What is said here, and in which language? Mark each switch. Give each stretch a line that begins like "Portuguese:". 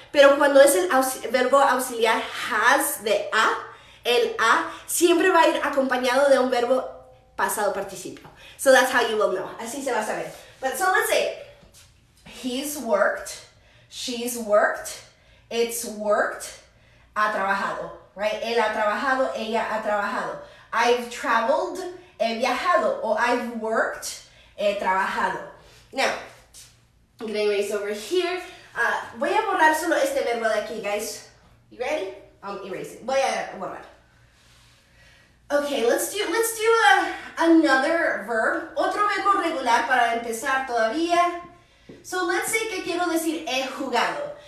Spanish: Pero cuando es el verbo auxiliar has de a, el a siempre va a ir acompañado de un verbo pasado participio.
English: So that's how you will know.
Spanish: Así se va a saber.
English: But so let's say, he's worked, she's worked, it's worked,
Spanish: ha trabajado.
English: Right?
Spanish: Él ha trabajado, ella ha trabajado.
English: I've traveled,
Spanish: he viajado. O
English: I've worked,
Spanish: he trabajado.
English: Now, I'm going to erase over here.
Spanish: Voy a borrar solo este verbo de aquí, guys.
English: You ready? I'm erasing.
Spanish: Voy a borrar.
English: Okay, let's do another verb.
Spanish: Otro verbo regular para empezar todavía.
English: So let's say
Spanish: que quiero decir he jugado.